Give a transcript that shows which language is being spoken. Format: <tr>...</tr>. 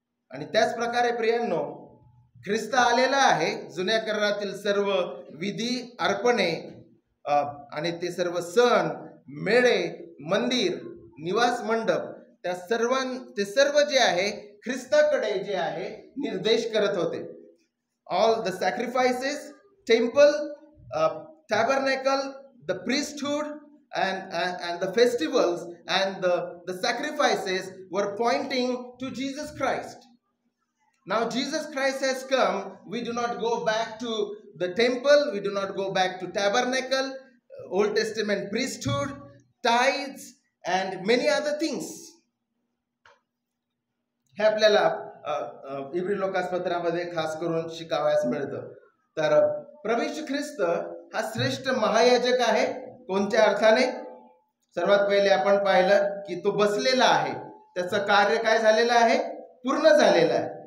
<mr>आणि त्याच प्रकारे प्रियांनो ख्रिस्त आलेला आहे. जुन्या करारातील सर्व विधी, अर्पणे आणि ते सर्व सण, मेळे, मंदिर, निवास मंडप ते सर्व जे आहे ख्रिस्ताकडे जे आहे निर्देश करत होते.</mr> <en>All the sacrifices, temple, tabernacle, the priesthood and the festivals and the sacrifices were pointing to Jesus Christ. Now Jesus Christ has come. We do not go back to the temple, we do not go back to tabernacle, Old Testament priesthood, tithes and many other things.</en> <mr>हे आपल्याला इब्री लोकासपत्रामध्ये खास करून शिकावयास मिळतं. तर प्रभू येशू ख्रिस्त हा श्रेष्ठ महायाजक आहे. कोणत्या अर्थाने? सर्वात पहिले आपण पाहिलं की तो बसलेला आहे, त्याचं कार्य काय झालेलं आहे? पूर्ण झालेलं आहे.</mr>